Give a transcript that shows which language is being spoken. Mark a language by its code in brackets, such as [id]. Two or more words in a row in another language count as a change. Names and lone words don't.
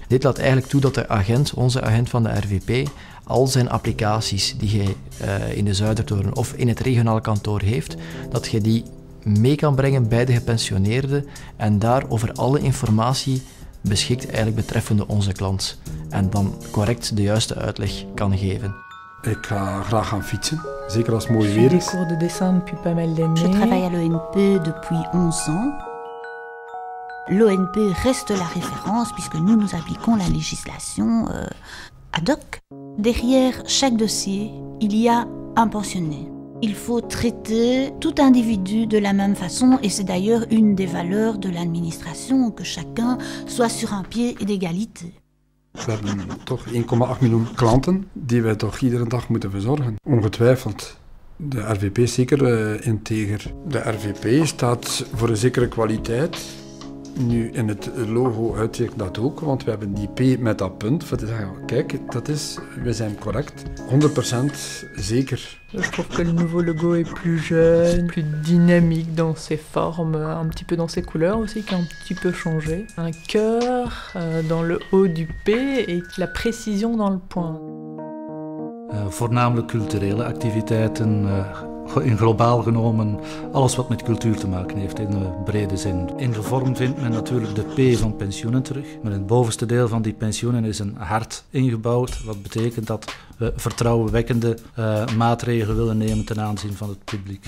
[nl] Dit laat eigenlijk toe dat de agent, onze agent van de RVP, al zijn applicaties die hij in de Zuidertoren of in het regionaal kantoor heeft, dat je die mee kan brengen bij de gepensioneerde en daar over alle informatie beschikt eigenlijk betreffende onze klant en dan correct de juiste uitleg kan geven. Ik ga graag gaan fietsen, zeker als het mooi weer is. [fr] Cours de dessin depuis pas mal d'années. Je travaille à l'ONP depuis 11 ans. L'ONP reste la référence puisque nous appliquons la législation ad hoc. Derrière chaque dossier, il y a un pensionné. Il faut traiter tout individu de la même façon et c'est d'ailleurs une des valeurs de l'administration, que chacun soit sur un pied d'égalité. [nl] We hebben toch 1,8 miljoen klanten die wij toch iedere dag moeten verzorgen. Ongetwijfeld. De RVP is zeker integer. De RVP staat voor een zekere kwaliteit. Nu, in het logo uitzicht dat ook, want we hebben die P met dat punt. Voor te zeggen, kijk, we zijn correct. 100% zeker. [fr] Je trouve que le nouveau logo est plus jeune, plus dynamique dans ses formes, un petit peu dans ses couleurs aussi, qui a un petit peu changé. Un cœur dans le haut du P et la précision dans le point. [nl] Voornamelijk culturele activiteiten, In globaal genomen alles wat met cultuur te maken heeft in de brede zin. In de vorm vindt men natuurlijk de P van pensioenen terug. Maar in het bovenste deel van die pensioenen is een hart ingebouwd. Wat betekent dat we vertrouwenwekkende maatregelen willen nemen ten aanzien van het publiek.